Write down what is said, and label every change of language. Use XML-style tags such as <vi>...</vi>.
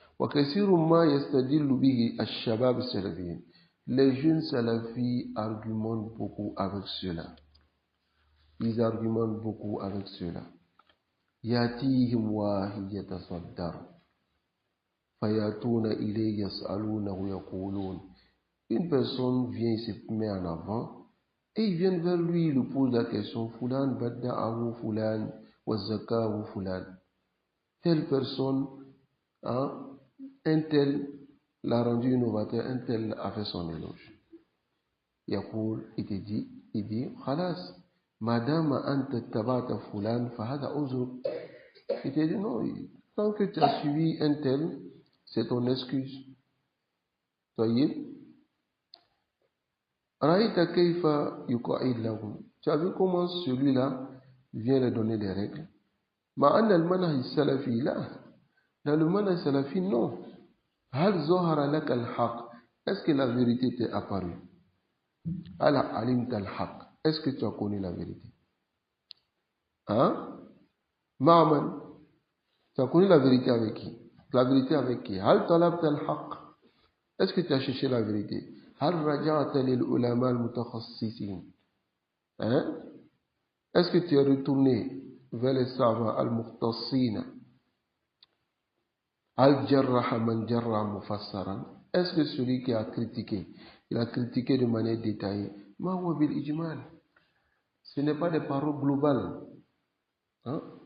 <ar>وكثير ما يستدل به الشباب السلفيين.</ar> <fr>Les jeunes salafis argumentent beaucoup avec cela. Ils argumentent beaucoup avec cela.</fr> <ar>يأتيهم واحد يتصدر فيأتون إليه يسألونه يقولون.</ar> <fr>Une personne vient, il se met en avant et ils viennent vers lui, il lui pose la question</fr> <ar>Fulan badda'ahu Fulan wa zakahu Fulan.</ar> <fr>Telle personne, hein, un tel l'a rendu innovateur, un tel a fait son éloge.</fr> <ar>يقول,</ar> <fr>il dit</fr> <ar>خلاص ما دام أنت اتبعت فلان فهذا عذر.</ar> <fr>Il te dit non, tant que tu as suivi un tel, c'est ton excuse.</fr> <ar>طيب رأيت كيف يقعد لهم.</ar> <fr>Tu as vu comment celui-là vient leur donner des règles.</fr> <ar>مع أن المنهج السلفي لا.</ar> <fr>Dans le manhaj salafi, non.</fr> <ar>هل ظهر لك الحق.</ar> <fr>Est-ce que la vérité t'est apparue.</fr> <ar>هل علمت الحق.</ar> <fr>Est-ce que tu as connu la vérité. Hein? Ma'aman. Tu as connu la vérité avec qui. La vérité avec qui.</fr> <ar>هل طلبت الحق.</ar> <fr>Est-ce que tu as cherché la vérité.</fr> <ar>هل رجعت للعلماء المتخصصين. Hein?</ar> <fr>Est-ce que tu es retourné vers les savants al-mukhtassina.</fr> <ar>Al-jarraha man jarra mufassaran.</ar> <fr>Est-ce que celui qui a critiqué, il a critiqué de manière détaillée.</fr> <ar>Ma huwa bil ijmal.</ar> <fr>Ce n'est pas des paroles globales. Hein?</fr>